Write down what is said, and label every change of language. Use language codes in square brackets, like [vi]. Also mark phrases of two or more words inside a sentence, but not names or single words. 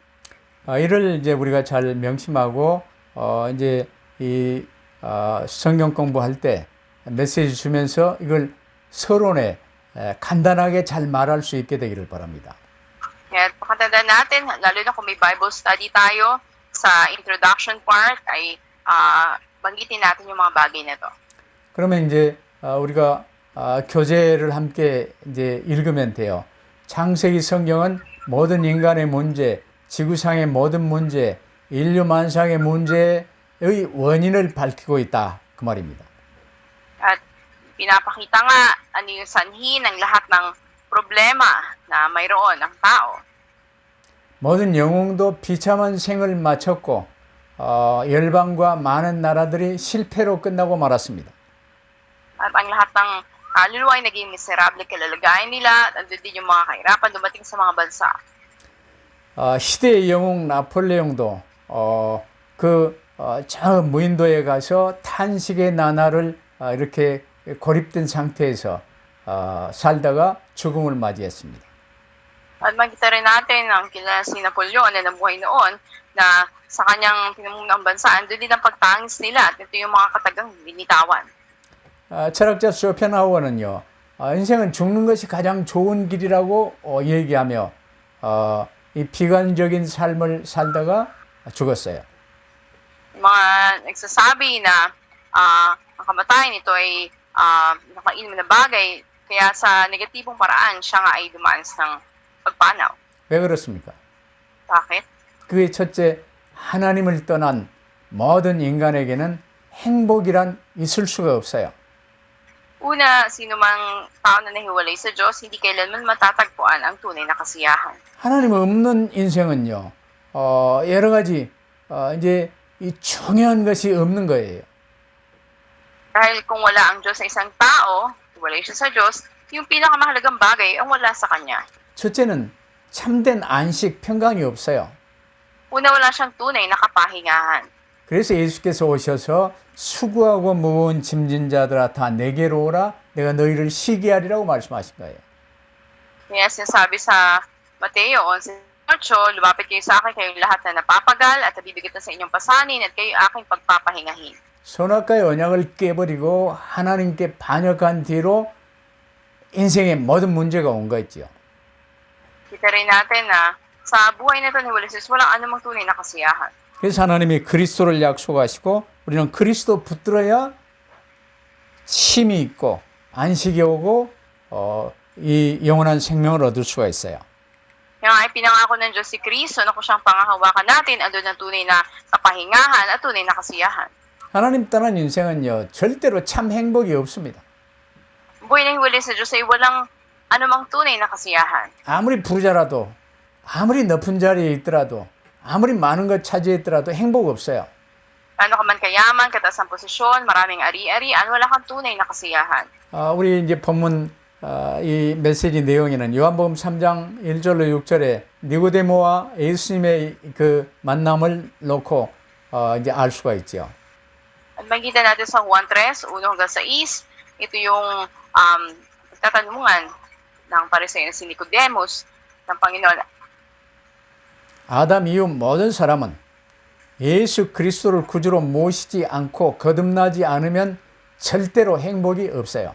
[ko] 이를 이제 우리가 잘 명심하고 이제 이 성경 공부할 때 메시지 주면서 이걸 서론에 간단하게 잘 말할 수 있게 되기를 바랍니다. [tl] Kaya pakatandaan natin, lalo na kung may [en] Bible study [tl] tayo, sa [en] introduction part [tl] ay banggitin natin yung mga bagay na to. [ko] 그러면 이제 우리가 교재를 함께 이제 읽으면 돼요. 창세기 성경은 모든 인간의 문제, 지구상의 모든 문제, 인류 만상의 문제의 원인을 밝히고 있다. 그 말입니다. [tl] At pinapakita nga ano yung sanhi ng lahat ng problema na mayroon ang tao. [ko] 모든 영웅도 비참한 생을 마쳤고 열방과 많은 나라들이 실패로 끝나고 말았습니다. [tl] At ang lahat ng kaluluwa ay naging miserable kalalagayan nila at andun din yung mga kahirapan dumating sa mga bansa. [ko] 시대의 영웅 나폴레옹도 저 무인도에 가서 탄식의 나날을 이렇게 고립된 상태에서 살다가 죽음을 맞이했습니다. [tl] At makita rin natin ang kilala si Napoleon na nabuhay noon na sa kanyang pinamumuno ang bansa, andun din ang pagtangis nila at ito yung mga katagang binitawan. [ko] 철학자 쇼펜하우어는요, 인생은 죽는 것이 가장 좋은 길이라고 얘기하며 이 비관적인 삶을 살다가 죽었어요. [tl] Mga nagsasabi na ang kamatayan ito ay nakainom na bagay, kaya sa negatibong paraan siya nga ay dumanas ng pagpanaw. [ko] 왜 그렇습니까? [tl] Bakit? [ko] 그게 첫째, 하나님을 떠난 모든 인간에게는 행복이란 있을 수가 없어요. [tl] Una, sino mang tao na nahiwalay sa Diyos, hindi kailanman matatagpuan ang tunay na kasiyahan. [ko] 하나님 없는 인생은요, 여러 가지 이제 이 중요한 것이 없는 거예요. [tl] Dahil kung wala ang Diyos sa isang tao, hiwalay siya sa Diyos, yung pinakamahalagang bagay ang wala sa Kanya. [ko] 첫째는 참된 안식, 평강이 없어요. [tl] Una, wala siyang tunay na kapahingahan. [ko] 그래서 예수께서 오셔서 수고하고 무거운 짐진 자들아 다 내게로 오라 내가 너희를 쉬게 하리라고 말씀하신 거예요. [tl] Kaya sinasabi sa Mateo 11:8, lumapit kayo sa akin kayong lahat na napapagal at nabibigit na sa inyong pasanin at kayo aking pagpapahingahin. [ko] 선악과의 언약을 깨버리고 하나님께 반역한 뒤로 인생의 모든 문제가 온 거였죠. [tl] Kita rin natin na sa buhay na ito ni Wallace, walang anumang tunay na kasiyahan. [ko] 그래서 하나님이 그리스도를 약속하시고 우리는 그리스도 붙들어야 쉼이 있고 안식이 오고 이 영원한 생명을 얻을 수가 있어요. [tl] Kaya nga ay pinangako ng Diyos si Kristo na kung siyang pangahawakan natin, andun ang tunay na kapahingahan at tunay na kasiyahan. [ko] 하나님 떠난 인생은요 절대로 참 행복이 없습니다. [tl] Buhay na hiwalay sa Diyos ay walang anumang tunay na kasiyahan. [ko] 아무리 부자라도 아무리 높은 자리에 있더라도 아무리 많은 것 차지했더라도 행복 없어요. [tl] Ano ka man kayaman, kataas ang posisyon, maraming ari-arian, wala kang tunay na kasiyahan. [ko] 우리 이제 본문 이 메시지 내용에는 요한복음 3장 1절로 6절에 니고데모와 예수님의 그 만남을 놓고 이제 알 수가 있죠. [tl] At makikita natin sa Juan 3, 1 hanggang 6, ito yung tatanungan ng Pariseo na si Nicodemus ng Panginoon. [ko] 아담 이후 모든 사람은 예수 그리스도를 구주로 모시지 않고 거듭나지 않으면 절대로 행복이 없어요.